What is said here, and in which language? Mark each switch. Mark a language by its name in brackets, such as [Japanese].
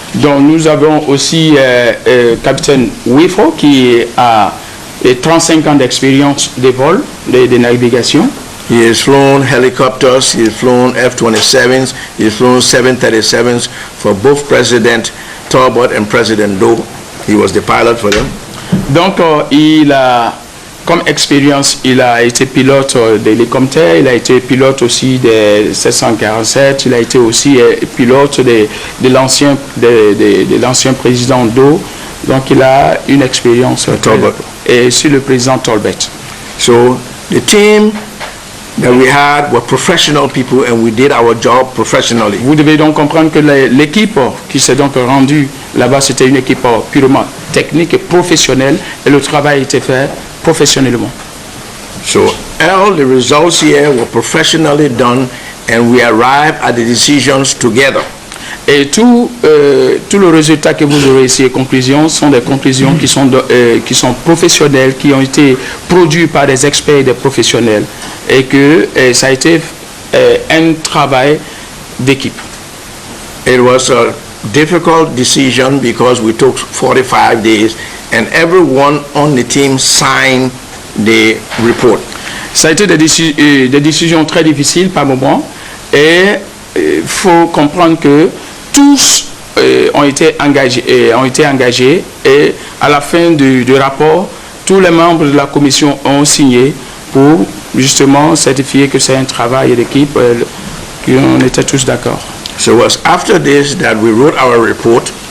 [French] Donc, nous avons aussi capitaine Wifo qui a 35 ans d'expérience de vol, de navigation. [English] He has flown helicopters, he has flown F-27s, he has flown 737s for both President Talbot and President Doe. He was the pilot for them. [French] Donc, il a, comme expérience, il a été pilote d'hélicoptère, il a été pilote aussi des 747, il a été aussi pilote de l'ancien président Doe. Donc, il a une expérience Talbot. Et sur le président Talbot. [English] So, the team that we had were professional people and we did our job professionally. [French] Vous devez donc comprendre que l'équipe qui s'est donc rendue là-bas, c'était une équipe purement technique et professionnelle et le travail était fait professionnellement. So all the results here were professionally done and we arrived at the decisions together. Et tout le résultat que vous aurez ici, les conclusions, sont des conclusions qui sont professionnelles, qui ont été produites par des experts et des professionnels. Et que ça a été un travail d'équipe. [English] It was a difficult decision because we took 45 days and everyone on the team signed the report. [French] Ça a été des décisions très difficiles par moment et il faut comprendre que tous ont été engagés et à la fin du rapport, tous les membres de la commission ont signé pour justement certifier que c'est un travail d'équipe, qu'on était tous d'accord. [English] So it was after this that we wrote our report.